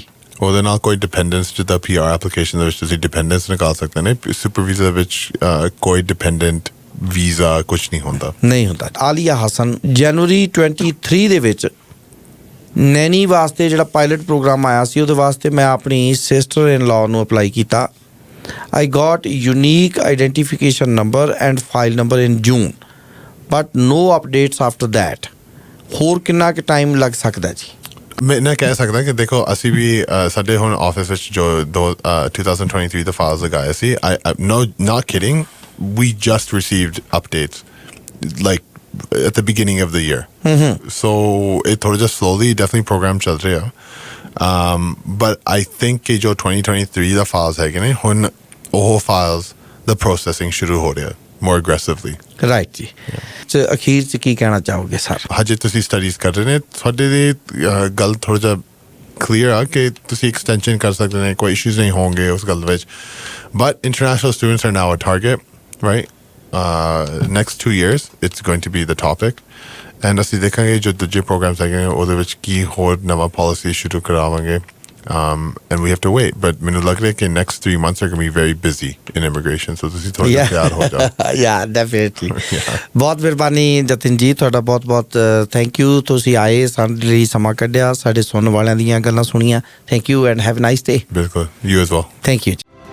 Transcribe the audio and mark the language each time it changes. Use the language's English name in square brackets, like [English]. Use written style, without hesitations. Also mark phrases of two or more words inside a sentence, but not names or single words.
[Punjabi] ਉਹਦੇ ਨਾਲ ਕੋਈ ਡਿਪੈਂਡੈਂਸ, ਜਿੱਦਾਂ [English] PR application [Punjabi] ਦੇ ਵਿੱਚ ਤੁਸੀਂ ਡਿਪੈਂਡੈਂਸ ਨਿਕਾਲ ਸਕਦੇ ਨੇ, [English] super visa [Punjabi] ਵਿੱਚ ਕੋਈ [English] dependent visa [Punjabi] ਕੁਛ ਨਹੀਂ ਹੁੰਦਾ। ਆਲੀਆ ਹਸਨ, ਜਨਵਰੀ 23 ਦੇ ਵਿੱਚ ਨੈਨੀ ਵਾਸਤੇ ਜਿਹੜਾ [English] pilot program [Punjabi] ਆਇਆ ਸੀ ਉਹਦੇ ਵਾਸਤੇ ਮੈਂ ਆਪਣੀ [English] sister in law [Punjabi] ਨੂੰ ਅਪਲਾਈ ਕੀਤਾ। [English] I got unique identification number and file number in June, but no updates after that. [Punjabi] ਹੋਰ ਕਿੰਨਾ ਕੁ ਟਾਈਮ ਲੱਗ ਸਕਦਾ ਜੀ? ਮੈਂ ਕਹਿ ਸਕਦਾ ਕਿ ਦੇਖੋ ਅਸੀਂ ਵੀ ਸਾਡੇ ਹੁਣ ਆਫਿਸ ਵਿੱਚ ਜੋ 2023 ਦਾ ਫਾਈਲਸ ਲਗਾਏ ਸੀ, [English] not kidding, we just received updates like at the beginning of the year. So it ਥੋੜਾ ਜਿਹਾ slowly definitely program ਚੱਲ ਰਿਹਾ। but I think [Punjabi] ਕਿ ਜੋ 2023 ਦਾ files ਹੈਗੇ ਨੇ ਹੁਣ ਉਹ files ਦਾ processing ਸ਼ੁਰੂ ਹੋ ਰਿਹਾ [English] more aggressively. [Punjabi] ਰਾਈਟ ਜੀ। ਅਖੀਰ 'ਚ ਕੀ ਕਹਿਣਾ ਚਾਹੋਗੇ ਸਰ? ਹਜੇ ਤੁਸੀਂ ਸਟੱਡੀਜ਼ ਕਰ ਰਹੇ ਨੇ, ਤੁਹਾਡੇ ਦੀ ਗੱਲ ਥੋੜਾ ਜਿਹਾ ਕਲੀਅਰ ਆ ਕਿ ਤੁਸੀਂ ਐਕਸਟੈਂਸ਼ਨ ਕਰ ਸਕਦੇ ਨੇ, ਕੋਈ ਇਸ਼ੂਜ਼ ਨਹੀਂ ਹੋਣਗੇ ਉਸ ਗੱਲ ਵਿੱਚ, [English] but international students are now a target, right? Next 2 years it's going to be the topic, and [Punjabi] ਅਸੀਂ ਦੇਖਾਂਗੇ ਜੋ ਦੂਜੇ ਪ੍ਰੋਗਰਾਮਸ ਹੈਗੇ ਉਹਦੇ ਵਿੱਚ ਕੀ ਹੋਰ ਨਵਾਂ ਪਾਲਿਸੀ ਸ਼ੁਰੂ ਕਰਾਵਾਂਗੇ, [English] and we have to wait, but [Punjabi] ਮੈਨੂੰ ਲੱਗ ਰਿਹਾ ਕਿ [English] next 3 months are going to be very busy in immigration, so [Punjabi] ਤੁਸੀਂ ਥੋੜਾ ਜਿਹਾ ਤਿਆਰ ਹੋ ਜਾਓ। [English] yeah, definitely. [Punjabi] ਬਹੁਤ ਮਿਹਰਬਾਨੀ ਜਤਿਨ ਜੀ, ਤੁਹਾਡਾ ਬਹੁਤ [English] thank you, [Punjabi] ਤੁਸੀਂ ਆਏ ਸਾਡੇ ਲਈ ਸਮਾਂ ਕੱਢਿਆ, ਸਾਡੇ ਸੁਣਨ ਵਾਲਿਆਂ ਦੀਆਂ ਗੱਲਾਂ ਸੁਣੀਆਂ। [English] thank you and have a nice day. ਬਿਲਕੁਲ, you as well. Thank you.